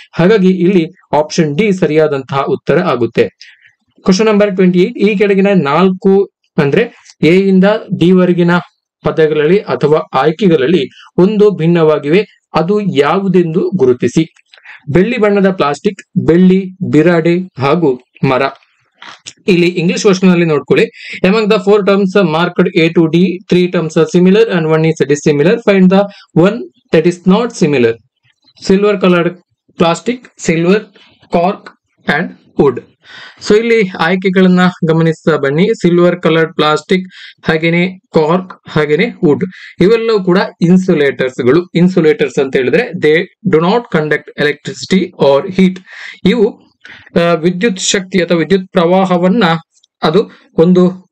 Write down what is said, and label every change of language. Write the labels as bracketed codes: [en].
[kn] ಹಾಗಾಗಿ ಇಲ್ಲಿ option D ಸರಿಯಾದಂತಹ ಉತ್ತರ ಆಗುತ್ತೆ. Question number 28. ಈ ಕೆಳಗಿನ 4 ಅಂದ್ರೆ ಎ ಇಂದ ಡಿ ವರೆಗಿನ ಪದಗಳಲ್ಲಿ ಅಥವಾ ಆಯ್ಕೆಗಳಲ್ಲಿ ಒಂದು ಭಿನ್ನವಾಗಿವೆ, ಅದು ಯಾವುದೆಂದು ಗುರುತಿಸಿ. ಬೆಳ್ಳಿ ಬಣ್ಣದ ಪ್ಲಾಸ್ಟಿಕ್, ಬೆಳ್ಳಿ, ಬಿರಾಡೆ ಹಾಗೂ ಮರ. ಇಲ್ಲಿ ಇಂಗ್ಲಿಷ್ ವರ್ಷನ್ ನಲ್ಲಿ ನೋಡ್ಕೊಳ್ಳಿ. [en] Among the 4 terms marked A to D, 3 terms are similar and 1 is dissimilar. Find the one that is not similar. Silver colored plastic, silver, cork and wood. [kn] So ಇಲ್ಲಿ ಆಯ್ಕೆಗಳನ್ನ ಗಮನಿಸ್ತಾ ಬನ್ನಿ. Silver coloured plastic, ಹಾಗೇನೆ cork, ಹಾಗೇನೆ wood, ಇವೆಲ್ಲವೂ ಕೂಡ ಇನ್ಸುಲೇಟರ್ಸ್ಗಳು. [en] insulators [kn] ಅಂತ ಹೇಳಿದ್ರೆ [en] They do not conduct electricity or heat. [kn] ಇವು ವಿದ್ಯುತ್ ಶಕ್ತಿ ಅಥವಾ ವಿದ್ಯುತ್ ಪ್ರವಾಹವನ್ನ ಅದು ಒಂದು